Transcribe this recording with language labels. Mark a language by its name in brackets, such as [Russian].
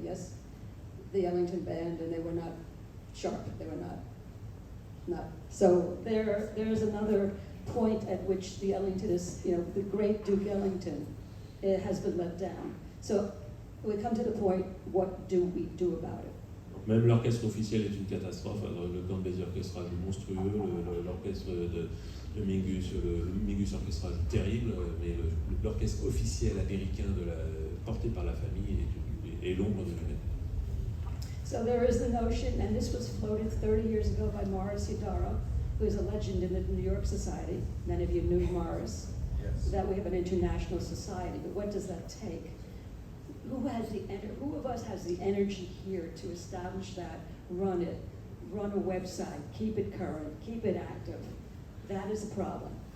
[English] Yes, the Ellington Band, and they were not sharp. They were not. So there's another point at which the Ellington is, the great Duke Ellington, it has been let down. So we come to the point, what do we do about it? [French] Même l'orchestre officiel est une catastrophe. Alors, le Count Basie orchestral est monstrueux, l'orchestre de Mingus, le Mingus orchestral est terrible, mais l'orchestre officiel américain porté par la famille est l'ombre de lui-même. [English] So there is the notion, and this was floated 30 years ago by Morris Hidara, who is a legend in the New York Society. Many of you knew Morris. Yes. That we have an international society, but what does that take? Who of us has the energy here to establish that, run it, run a website, keep it current, keep it active? That is a problem.